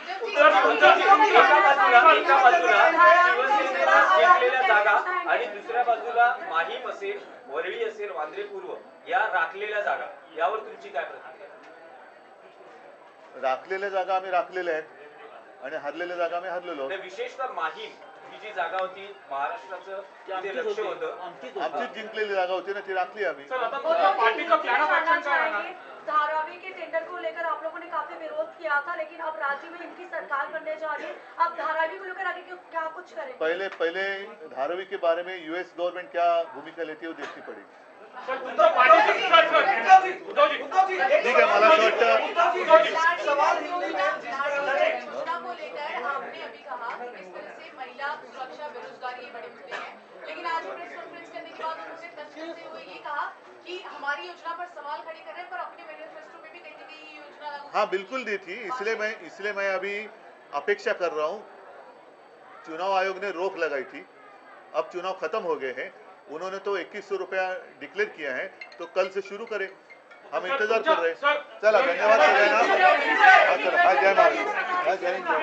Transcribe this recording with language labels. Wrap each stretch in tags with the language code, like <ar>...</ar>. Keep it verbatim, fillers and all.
<mr>उद्धव जी, उद्धव जी, एका बाजूला एका बाजूला शिवसेनेला जिंकलेल्या जागा आणि दुसऱ्या बाजूला माहीम असेल, वरळी असेल, वांद्रे पूर्व या राखलेल्या जागा, यावर तुमची काय प्रतिक्रिया? राखलेल्या जागा आम्ही राखलेल्या आहेत आणि हरलेल्या जागा आम्ही हरलेलो आहोत. आणि विशेषतः माहीम ही जी जागा होती महाराष्ट्राचं तिथे लक्ष होतं. आमचीच जिंकलेली जागा होती ना, ती राखली आम्ही.</mr> <hi>सर आता पार्टी का प्लान ऑफ एक्शन क्या रहना है? धारावी के टेंडर को लेकर आप लोगों ने काफी विरोध किया था, लेकिन अब राज्य में इनकी सरकार बनने जा रही है. आप धारावी को लेकर आगे क्यों- क्या कुछ करेंगे? पहले पहले धारावी के बारे में यूएस गवर्नमेंट क्या भूमिका लेती है वो देखनी पड़ेगी. सर उद्धव पार्टी का विकास कर रहे हैं। उद्धव जी, ठीक है,</hi> <mr>मला असं वाटतं</mr> <hi>सवाल हिंदी में जिस तरह से योजना को लेकर आपने अभी कहा कि किस तरह से महिला सुरक्षा बेरोजगारी ये बड़े मुद्दे हैं, लेकिन आज प्रेस कॉन्फ्रेंस करने के बाद उन्होंने तंज करते हुए ये कहा कि हमारी योजना पर सवाल खड़े कर रहे हैं, पर अपने मैनिफेस्टो में भी कहीं ना कहीं ये योजना लागू हाँ बिल्कुल दी थी, इसलिए मैं इसलिए मैं अभी अपेक्षा कर रहा हूँ. चुनाव आयोग ने रोक लगाई थी, अब चुनाव खत्म हो गए हैं. उन्होंने तो इक्कीस सौ रुपया डिक्लेयर किया है, तो कल से शुरू करें, हम इंतजार कर रहे हैं.</hi> <mr>चला धन्यवाद सगळ्यांना. हा, चला. हा, जय महाराज. हा, जय हिंद.</mr>